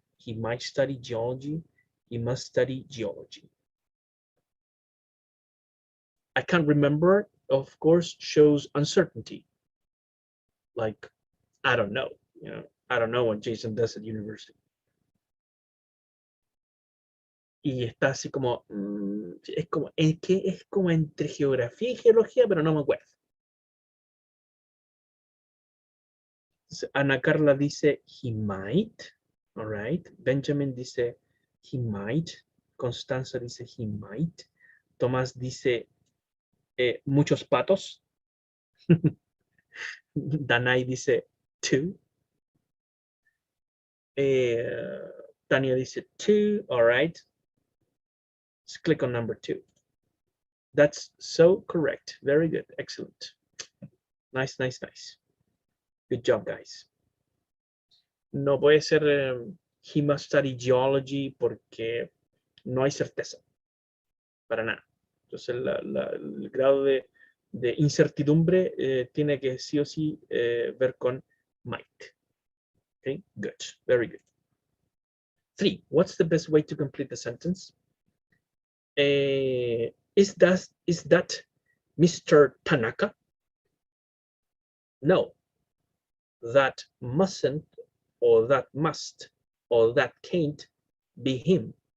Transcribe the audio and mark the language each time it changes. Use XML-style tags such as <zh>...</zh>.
<en>He might study geology. He must study geology. I can't remember, of course, shows uncertainty. Like, I don't know, I don't know what Jason does at university.</en> <es>Y está así como, es que es como entre geografía y geología, pero no me acuerdo.</es> <en>Ana Carla dice, he might, all right. Benjamin dice, he might. Constanza dice, he might.</en> <es>Tomás dice, muchos patos.</es> <en>Danai dice, two. Tania dice, two, all right. Let's click on number two. That's so correct. Very good. Excellent. Nice, nice, nice. Good job, guys.</en> <es>No puede ser</es> <en>he must study geology</en> <es>porque no hay certeza. Para nada. Entonces, el grado de incertidumbre tiene que sí o sí ver con might.</es> <en>Okay, good. Very good. 3. What's the best way to complete the sentence? Is that Mr. Tanaka? No. That mustn't, or that must, or that can't be him.</en>